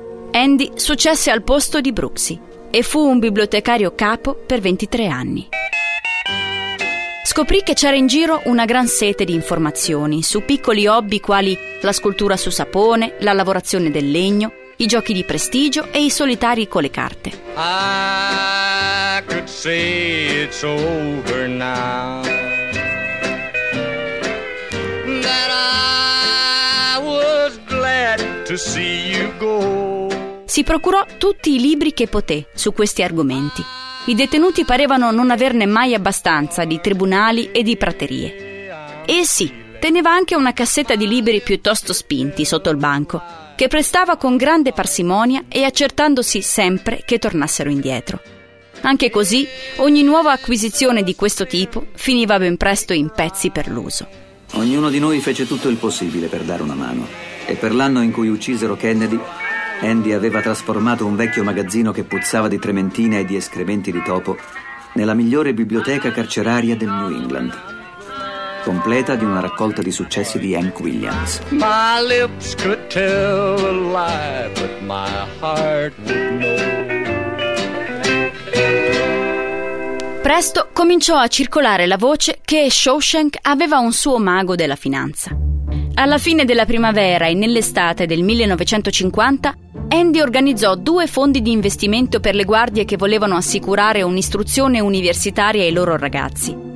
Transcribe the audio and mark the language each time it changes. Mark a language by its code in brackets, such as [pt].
[it] Andy successe al posto di Brooksy e fu un bibliotecario capo per 23 anni. Scoprì che c'era in giro una gran sete di informazioni su piccoli hobby quali la scultura su sapone, la lavorazione del legno, i giochi di prestigio e i solitari con le carte. [en] I could say it's over now. That I was glad to see you go. [it] Si procurò tutti i libri che poté su questi argomenti. I detenuti parevano non averne mai abbastanza di tribunali e di praterie. E sì, teneva anche una cassetta di libri piuttosto spinti sotto il banco, che prestava con grande parsimonia e accertandosi sempre che tornassero indietro. Anche così, ogni nuova acquisizione di questo tipo finiva ben presto in pezzi per l'uso. Ognuno di noi fece tutto il possibile per dare una mano. E per l'anno in cui uccisero Kennedy, Andy aveva trasformato un vecchio magazzino che puzzava di trementina e di escrementi di topo nella migliore biblioteca carceraria del New England, completa di una raccolta di successi di Hank Williams. [en] My lips could tell a lie, but my heart would know. [it] Presto cominciò a circolare la voce che Shawshank aveva un suo mago della finanza. Alla fine della primavera e nell'estate del 1950, Andy organizzò due fondi di investimento per le guardie che volevano assicurare un'istruzione universitaria ai loro ragazzi.